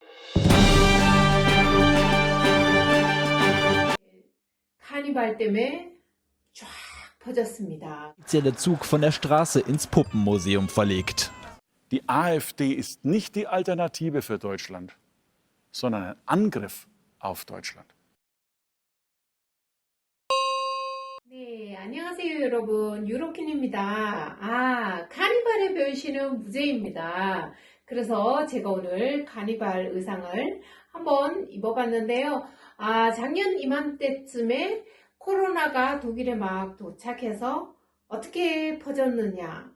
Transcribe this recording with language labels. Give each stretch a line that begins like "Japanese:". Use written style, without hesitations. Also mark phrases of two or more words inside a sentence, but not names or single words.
Korean: 카니발 때문에 쫙 퍼졌습니다.
German: Der Zug von der Straße ins Puppenmuseum verlegt. Die AfD ist nicht die Alternative für Deutschland, sondern ein Angriff auf Deutschland.
Korean: 네, 안녕하세요 여러분. 유로킨입니다. 카니발의 변신은 무죄입니다. 그래서 제가 오늘 카니발 의상을 한번 입어봤는데요. 작년 이맘때쯤에 코로나가 독일에 막 도착해서 어떻게 퍼졌느냐.